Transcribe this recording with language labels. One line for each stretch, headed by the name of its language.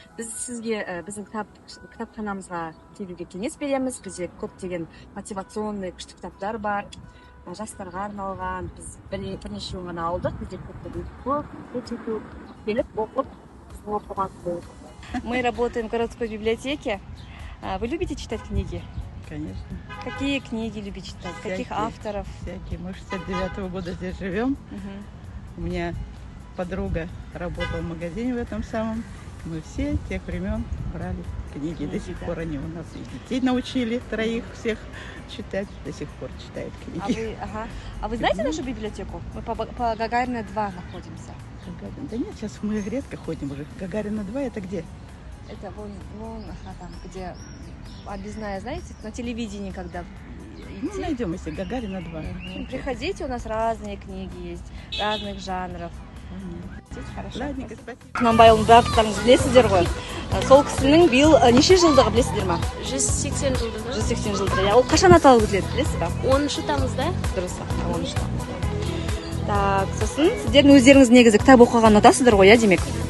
Kazakh: Біз сізге біздің кітапханамызға келуге кеңес береміз. Бізде көптеген мотивационный күшті кітаптар бар. Жастарға арналған, біз бірнешеуін ғана алдық. Бізде көп келіп оқып, біздің оқырман.
Russian: Мы работаем в городской библиотеке. Вы любите читать книги? Конечно. Какие книги любите читать? Каких авторов? Всякие. Мы 69-го года здесь живем. У меня подруга работала в магазине в этом самом. Мы все тех времен брали книги. До сих пор они у нас и детей научили, троих всех читать. До сих пор читают книги. А вы знаете нашу библиотеку? Мы по Гагарина 2 находимся. Гагарина. Да нет, сейчас мы редко ходим уже. Гагарина 2 это где? Это вон там, где объездная, знаете, на телевидении, когда Ну, найдем, если Гагарина 2. Приходите, у нас разные книги есть, разных жанров. Хорошо. Ладненько, спасибо.
Kazakh: Құнанбайұлын барлықтарыңыз білесіздер ғой. Сол кісінің биыл неше жылдығы білесіздер ма? 180 жылдығы. 180 жылдығы. Ол қашан аталып өтіледі, білесіз ба? 10 тамызда. Дұрыс, 10 тамызда. Так, сосын сіздердің өздеріңіз негізі кітап оқыған ұнатасыздар ғой, иә, демек.